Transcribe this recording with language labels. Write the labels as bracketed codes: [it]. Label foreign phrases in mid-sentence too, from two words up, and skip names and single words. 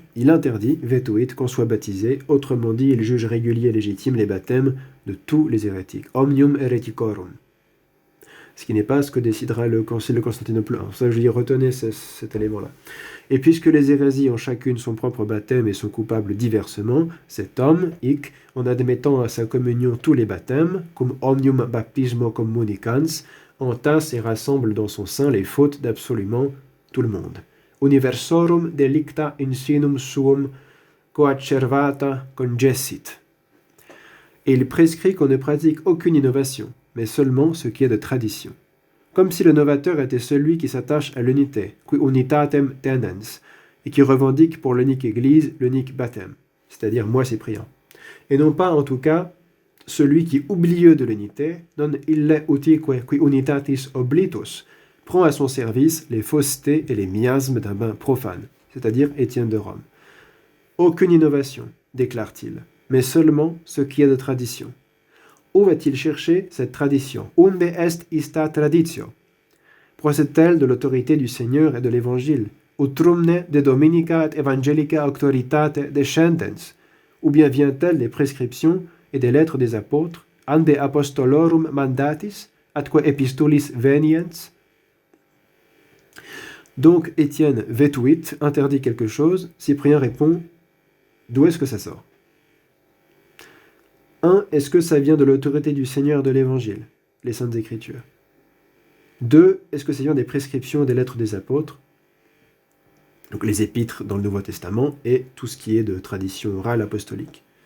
[fr] Il interdit, vetuit, qu'on soit baptisé. Autrement dit, il juge régulier et légitime les baptêmes de tous les hérétiques. [la] Omnium hereticorum. [fr] Ce qui n'est pas ce que décidera le Concile de Constantinople I. Ça, je dis, retenez cet élément-là. Et puisque les hérésies ont chacune son propre baptême et sont coupables diversement, cet homme, hic, en admettant à sa communion tous les baptêmes, [la] cum omnium baptismo communicans, [fr] entasse et rassemble dans son sein les fautes d'absolument tout le monde. [la] Universorum delicta insinum suum coacervata congessit. [fr] Et il prescrit qu'on ne pratique aucune innovation, mais seulement ce qui est de tradition. Comme si le novateur était celui qui s'attache à l'unité, [la] qui unitatem tenens, [fr] et qui revendique pour l'unique église l'unique baptême, c'est-à-dire moi Cyprien. Et non pas, en tout cas, celui qui, oublieux de l'unité, [la] non ille utique qui unitatis oblitus, [fr] prend à son service les faussetés et les miasmes d'un bain profane, c'est-à-dire Étienne de Rome. Aucune innovation, déclare-t-il, mais seulement ce qui est de tradition. Où va-t-il chercher cette tradition? [la] Unde est ista traditio? [fr] Procède-t-elle de l'autorité du Seigneur et de l'Évangile? [la] Utrumne de dominica et evangelica auctoritate descendens? [fr] Ou bien vient-elle des prescriptions et des lettres des apôtres? [la] Ande apostolorum mandatis, atque epistulis veniens? [fr] Donc Étienne vetuit, interdit quelque chose. Cyprien répond, d'où est-ce que ça sort? 1. Est-ce que ça vient de l'autorité du Seigneur de l'Évangile, les Saintes Écritures? 2. Est-ce que ça vient des prescriptions et des lettres des apôtres, donc les épîtres dans le Nouveau Testament et tout ce qui est de tradition orale apostolique?